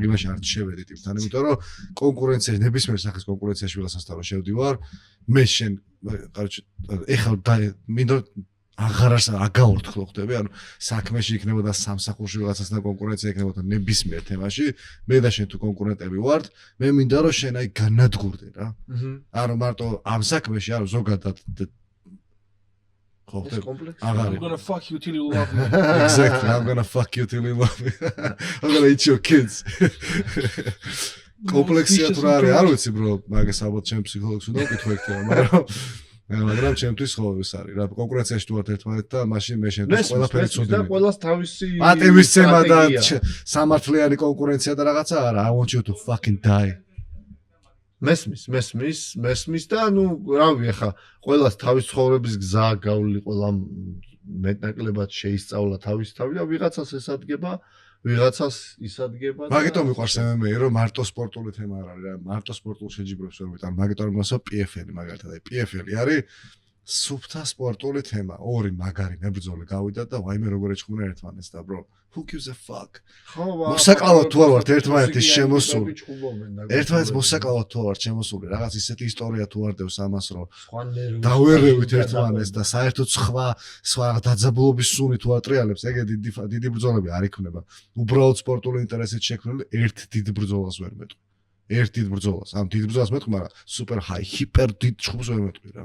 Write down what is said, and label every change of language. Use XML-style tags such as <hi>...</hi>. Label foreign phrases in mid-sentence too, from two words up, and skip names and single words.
<ka>იმაში არც შევედი ტიპთან იმიტომ რომ კონკურენციაში ნებისმიერ სახის კონკურენციაში ვიღაცასთან რო შევდივარ მე შენ კაროჩე ეხლა მინდო აღარას აგაორთხლო ხდები ანუ საქმეში იქნებოდა სამსახურში ვიღაცასთან კონკურენცია იქნებოდა ნებისმიერ თემაში მე და შენ თუ კონკურენტები ვართ მე მინდა რომ შენ აი განადგურდე რა ანუ მარტო ამ საქმეში ანუ ზოგადად ხო ხდები</ka> <en>I'm gonna fuck you till you love me. Exactly I'm gonna fuck you till you love me I'm gonna eat your kids</en> <ka>კომპლექსია თუ რა არის არ ვიცი bro მაგას ალბათ ჩემ ფსიქოლოგს უნდა ვკითხო ერთად მაგრამ ჩემთვის ხო ეს არის რა კონკურენციაში თუ ვართ ერთმანეთთან მაშინ მე შენთვის ყველაფერი ცუდი და ყველას თავისი პატივის ცემა და სამართლიანი კონკურენცია და რაღაცა არა</ka> <en>I want you to fucking die</en> <ka>მესმის და ნუ რავი ახლა ყველას თავის ცხოვრების გზა გავლი ყველა მეტნაკლებად შეისწავლა თავის თავი და ვიღაცას ესადგება ვიღაცას ისადგება მაგიტომ მიყვარს MMA რომ მარტო სპორტული თემა არ არის რა მარტო სპორტულ შეჯიბრებს ვერ ვიტან მაგიტომ მოსო PFL მაგალითად აი PFL არის სუფთა სპორტული თემა ორი მაგარი მებრძოლი გავიდა და ვაიმე როგორ ეჭხმუნა ერთმანეთს და</ka> <en>bro who gives a fuck</en> <ka>მოსაკლავად თუ არ ვართ ერთმანეთის შემოსული ერთმანეთს მოსაკლავად თუ არ ვართ შემოსული რაღაც ისეთი ისტორია თუ არ დევს ამას რომ დავერევით ერთმანეთს და საერთოდ სხვა დაძაბულობის სუნი თუ ატრიალებს ეგ დიდი ბრძოლები არ იქნება უბრალოდ სპორტული ინტერესით შექმნილი ერთ დიდ ბრძოლას ვერ მეტყვი ერთ დიდ ბრძოლას ამ დიდ ბრძოლას მეტყვი მაგრამ სუპერ ჰაი ჰიპერ დიდ ჭუბს ვერ მეტყვი რა</ka>